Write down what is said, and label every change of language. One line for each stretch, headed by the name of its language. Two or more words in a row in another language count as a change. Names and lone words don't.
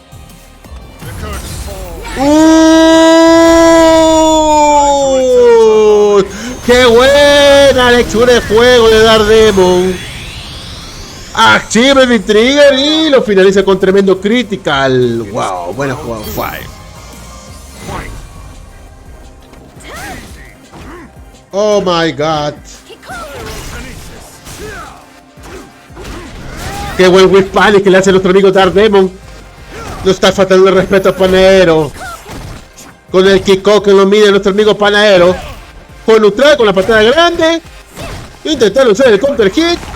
Spanish: ¡Qué buena lectura de juego de Dark Demon! Activa el Big Trigger y lo finaliza con tremendo critical. Wow, buena jugada.
English: Oh my god.
Spanish: Qué buen
English: whip panic
Spanish: que le hace a nuestro amigo Dark Demon. No está faltando el respeto a Panadero. Con el kickoff que lo mide nuestro amigo Panadero. Con neutral, con la patada grande. Intentaron usar el
English: counter hit.